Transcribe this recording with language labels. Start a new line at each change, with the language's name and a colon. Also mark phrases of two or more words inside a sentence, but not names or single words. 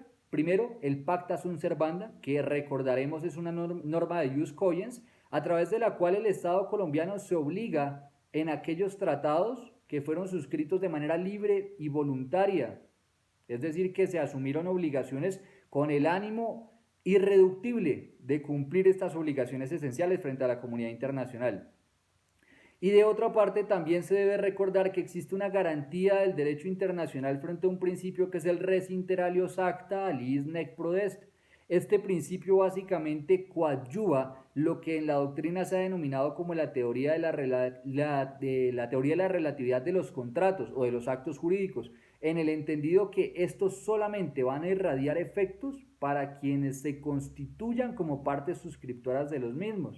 Spanish: Primero, el
Latin: Pacta Sunt Servanda,
Spanish: que recordaremos es una norma de
Latin: jus cogens,
Spanish: a través de la cual el Estado colombiano se obliga en aquellos tratados que fueron suscritos de manera libre y voluntaria, es decir, que se asumieron obligaciones con el ánimo irreductible de cumplir estas obligaciones esenciales frente a la comunidad internacional. Y de otra parte, también se debe recordar que existe una garantía del derecho internacional frente a un principio que es el
Latin: res inter alios acta aliis nec prodest.
Spanish: Este principio básicamente coadyuva lo que en la doctrina se ha denominado como la teoría de la teoría de la relatividad de los contratos o de los actos jurídicos, en el entendido que estos solamente van a irradiar efectos para quienes se constituyan como partes suscriptoras de los mismos.